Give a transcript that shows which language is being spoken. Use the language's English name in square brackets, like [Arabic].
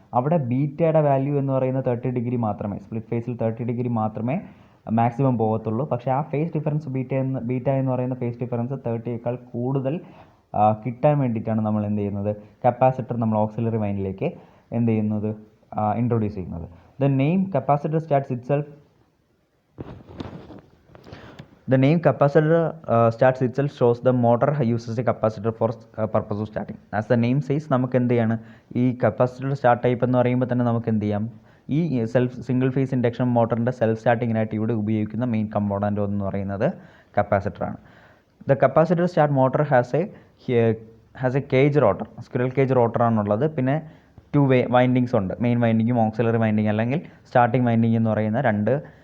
[Malayalam] അവിടെ ബീറ്റയുടെ വാല്യൂ എന്ന് പറയുന്നത് 30 ഡിഗ്രി മാത്രമേ, സ്പ്ലിറ്റ് ഫേസിൽ 30 ഡിഗ്രി മാത്രമേ മാക്സിമം പോകത്തുള്ളൂ. പക്ഷേ ആ ഫേസ് ഡിഫറൻസ് ബീറ്റ എന്ന് പറയുന്ന ഫേസ് ഡിഫറൻസ് 30യേക്കാൾ കൂടുതൽ കിട്ടാൻ വേണ്ടിയിട്ടാണ് നമ്മൾ എന്ത് ചെയ്യുന്നത്? കപ്പാസിറ്റർ നമ്മൾ ഓക്സിലറി വൈൻഡിലേക്ക് എന്ത് ചെയ്യുന്നത്? ഇൻട്രൊഡ്യൂസ് ചെയ്യുന്നത്. [English] The name capacitor starts itself The name capacitor starts itself shows the motor uses a capacitor for purpose of starting. As the name says, [Malayalam] നമുക്ക് എന്ത് ചെയ്യാണ്? ഈ കപ്പാസിറ്റർ സ്റ്റാർട്ട് ടൈപ്പ് എന്ന് പറയുമ്പോൾ തന്നെ നമുക്ക് എന്ത് ചെയ്യാം? ഈ സിംഗിൾ ഫേസ് ഇൻഡക്ഷൻ മോട്ടറിൻ്റെ സെൽഫ് സ്റ്റാർട്ടിങ്ങിനായിട്ട് ഇവിടെ ഉപയോഗിക്കുന്ന മെയിൻ കമ്പോണൻ്റ് എന്ന് പറയുന്നത് കപ്പാസിറ്ററാണ്. [English] The capacitor start motor has a cage rotor, squirrel cage റോട്ടറാണുള്ളത്. [Malayalam] പിന്നെ 2 വൈൻഡിങ്സ് ഉണ്ട്. മെയിൻ വൈൻഡിങ്ങും ഓക്സിലറി വൈൻഡിങ് അല്ലെങ്കിൽ സ്റ്റാർട്ടിംഗ് വൈൻഡിങ് എന്ന് പറയുന്ന 2